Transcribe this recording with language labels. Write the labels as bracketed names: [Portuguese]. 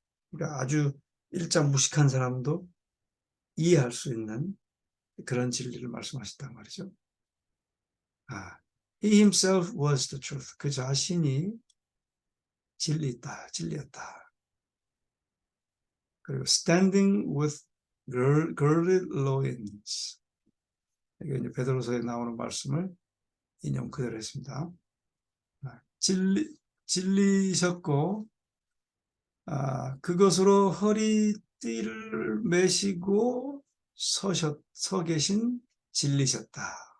[Korean] 그러니까 아주 일장 무식한 사람도 이해할 수 있는 그런 진리를 말씀하셨단 말이죠. [English] He himself was the truth. [Korean] 그 자신이 진리였다. 그리고 [English] standing with girded loins. [Korean] 이게 이제 베드로서에 나오는 말씀을 인용 그대로 했습니다. 진리셨고 그것으로 허리띠를 매시고 서 계신 진리셨다.